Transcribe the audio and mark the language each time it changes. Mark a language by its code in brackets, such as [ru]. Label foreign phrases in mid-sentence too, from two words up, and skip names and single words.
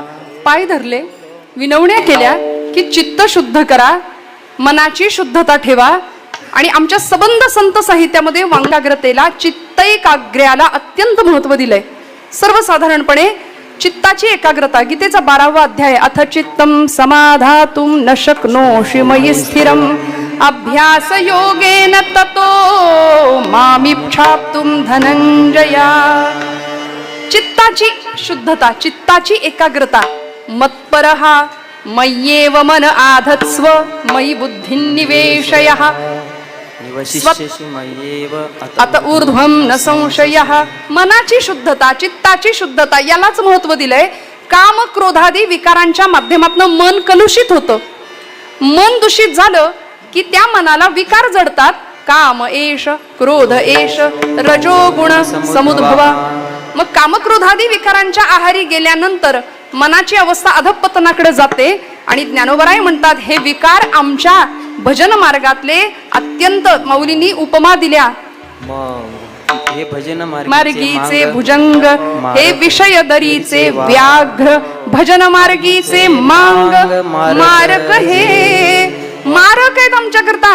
[mr] पाय धरले, विनवण्या केल्या की चित्त शुद्ध करा, मनाची शुद्धता ठेवा. आणि आमच्या सबंध संत साहित्यामध्ये वांगाग्रतेला, चित्तैकाग्र्याला अत्यंत महत्व दिलंय. सर्वसाधारणपणे चित्ताची एकाग्रता, गीतेचा 12वा अध्याय, [sa] अथ चित्तम समाधातुम न शक्नोषि मयि स्थिरम अभ्यास योगेन ततो मामिच्छाप्तुम धनंजया. [mr] चित्ताची शुद्धता, चित्ताची एकाग्रता. [sa] मत्परहा मय्येव मन आधत्स्व मयि बुद्धिं निवेशयः निवशिष्यसि मय्येव अत ऊर्ध्वं न संशयः. [mr] मनाची शुद्धता, चित्ताची शुद्धता यालाच महत्व दिलंय. काम क्रोधादी विकारांच्या माध्यमातून मन कलुषित होतं. मन दूषित झालं की त्या मनाला विकार जडतात. [sa] काम एष, क्रोध एष, रजोगुण समुद्भवा. [mr] मग कामक्रोधादी विकारांच्या आहारी गेल्यानंतर मनाची अवस्था अधपतनाकडे जाते. आणि ज्ञानोबराय म्हणतात, हे विकार आमच्या भजन मार्गातले अत्यंत, मौलींनी उपमा दिल्या. हे भजन मार्गीचे भुजंग, हे विषय दरीचे व्याघ्र, भजन मार्गीचे मांग, मारक हे मारक आहेत आमच्याकरता.